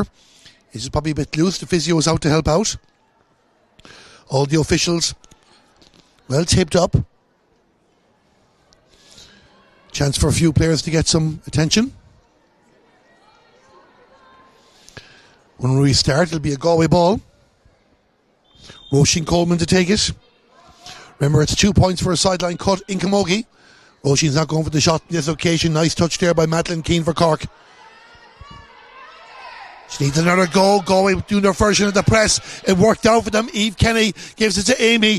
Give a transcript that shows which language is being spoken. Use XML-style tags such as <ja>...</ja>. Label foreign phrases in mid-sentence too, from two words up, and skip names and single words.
<en>It's probably a bit loose. The physio is out to help out. All the officials well taped up. Chance for a few players to get some attention. When we restart, it'll be a Galway ball. Roisin Coleman to take it. Remember, it's 2 points for a sideline cut in Camogie. Roisin's not going for the shot on this occasion. Nice touch there by Madeline Keane for Cork. She needs another goal. Galway doing their version of the press. It worked out for them. Eve Kenny gives it to Amy.</en>